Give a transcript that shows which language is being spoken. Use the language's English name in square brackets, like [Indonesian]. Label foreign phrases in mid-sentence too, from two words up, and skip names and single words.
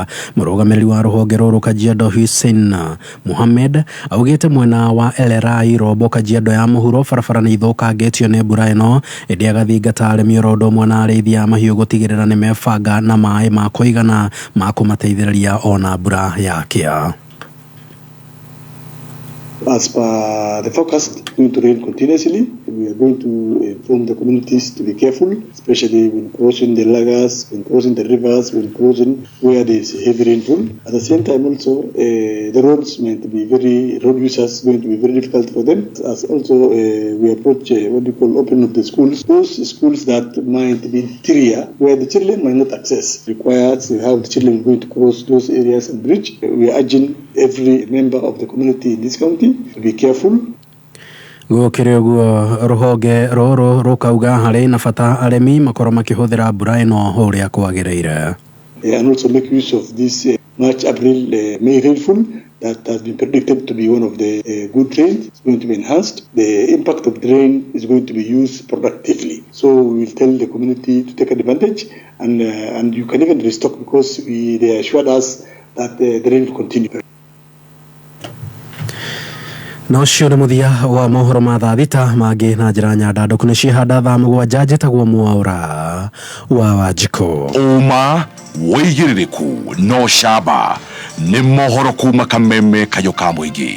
[Kikuyu] Mũrũgamĩrĩri wa rũhonge rũrũ Kajiado Hussein Mohamed augĩte mwena wa Elerai Rombo Kajiado ya mũhuro barabara nĩ ithũkangĩtio nĩ mbura ĩno ĩndĩ agathingata arĩmi oro ũndũ ũmwe na arĩithia mahiũ gũtigĩrĩra nĩ mebanga na maĩ ma kũigana ma kũmateithĩrĩria ona mbura yakĩa. [English] As per the forecast, it's going to rain continuously. We are going to inform the communities to be careful, especially when crossing the lagas, when crossing the rivers, when crossing where there is heavy rainfall. At the same time, also the roads road users going to be very difficult for them. As also we approach opening of the schools. Those schools that might be interior, where the children might not access, requires to have the children going to cross those areas and bridge. We are urging every member of the community in this county to be careful. [Kikuyu] Gukire guo ruhonge roro rukauga hari na bata aremi makoro makihuthira mbura ino uria kwagireire. [English] And also make use of this March, April, May rainfall that has been predicted to be one of the good rains. It's going to be enhanced. The impact of the rain is going to be used productively. So we will tell the community to take advantage, and you can even restock because they assured us that the rain will continue. [Kikuyu] No cio nĩ mũthia wa mohoro ma thaa thita mangĩ na njĩra nyandandũku nĩ cihanda thaa mũgwanja njĩtagwo Mwaũra wa Wanjikũ. Uma wĩigĩrĩrĩku no camba nĩ mohoro kuma Kameme Kayũ ka Mũingĩ.